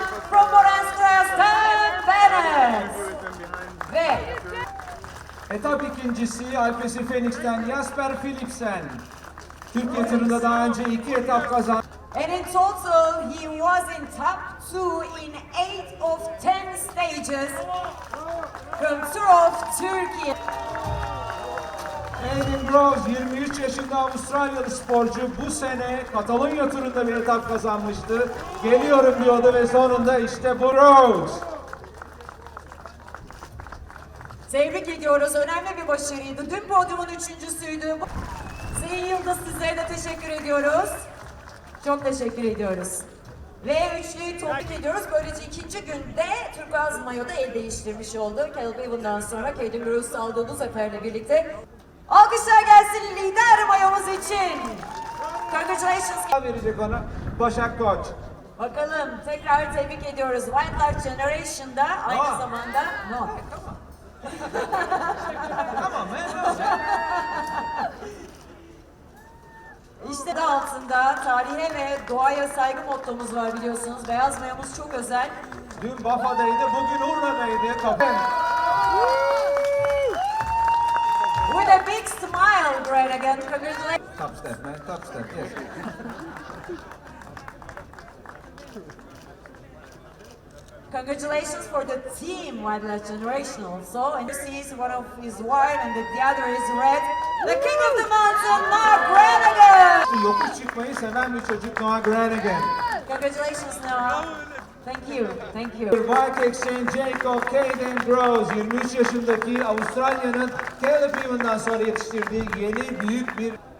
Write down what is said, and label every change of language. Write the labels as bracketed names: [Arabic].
[English] From Avustralya, Sam Bennett. [Turkish] Ve Etap ikincisi Alpesi Phoenix'ten Jasper Philipsen. Türkiye turunda daha önce 2 etap kazandı. [English] and in total he was in top 2 in 8 of 10 stages from Tour of Turkey. [Turkish] Kaden Groves 23 yaşında Avustralyalı sporcu bu sene Katalonya turunda bir etap kazanmıştı. Geliyorum diyordu ve sonunda işte bu Groves. Tebrik ediyoruz. Önemli bir başarıydı. Dün podyumun üçüncüsüydü. Sayın Yıldız, sizlere de teşekkür ediyoruz. Çok teşekkür ediyoruz. Ve üçlüyü tebrik ediyoruz. Böylece ikinci günde turkuaz mayoda el değiştirmiş oldu. Caleb Ewan'dan sonra Kaden Groves aldığı bu zaferle birlikte. Alkışlar gelsin lider mayomuz için. [English] Congratulations. [Turkish] Verecek ona Başak Koç. Bakalım, tekrar tebrik ediyoruz. Wildlife Generation'da aynı zamanda... [English] No. [Turkish] Tamam mı? İşte de altında tarihe ve doğaya saygı mottomuz var biliyorsunuz. Beyaz mayomuz çok özel. Dün Bafa'daydı, bugün Urla'daydı. Kapı. [English] With a big smile, great again. Congratulations. Top step man, top step, yes. Congratulations for the team Wildlife Generation also. And this is one of is white and the other is red. The king of the mountain, Noah Granigan. [Turkish] Yokuş çıkmayı seven bir çocuk Noah Granigan. [English] Congratulations, Noah. Thank you, thank you. [Turkish] BikeExchange-Jayco Kaden Groves 23 yaşındaki Avustralya'nın Caleb Ewan'dan sonra yetiştirdiği yeni büyük bir